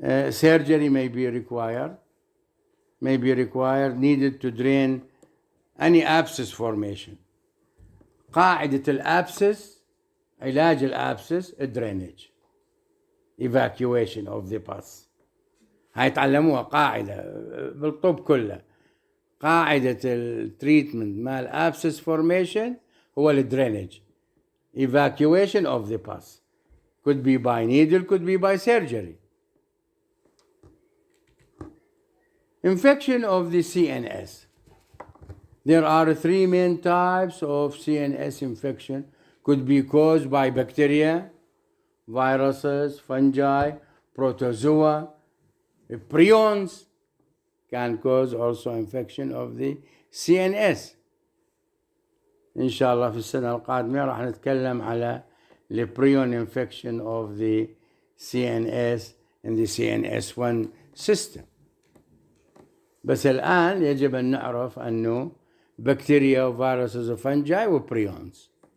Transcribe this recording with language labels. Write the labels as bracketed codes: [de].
[en] Surgery may be required, needed to drain any abscess formation. قاعدة الأبسس، علاج الأبسس drainage, evacuation of the pus. [ar] هاي تعلموها قاعدة بالطب كله. [en] قاعدة التريتمنت مال abscess formation هو الدرينج, evacuation of the pus. Could be by needle, could be by surgery. Infection of the CNS. There are 3 main types of CNS infection. Could be caused by bacteria, viruses, fungi, protozoa, prions can cause also infection of the CNS. [ar] إن شاء الله في السنة القادمة راح نتكلم على البريون infection of the CNS and the CNS1 system. بس الآن يجب أن نعرف أنه بكتيريا وفيروسز وفنجاي وبريونز.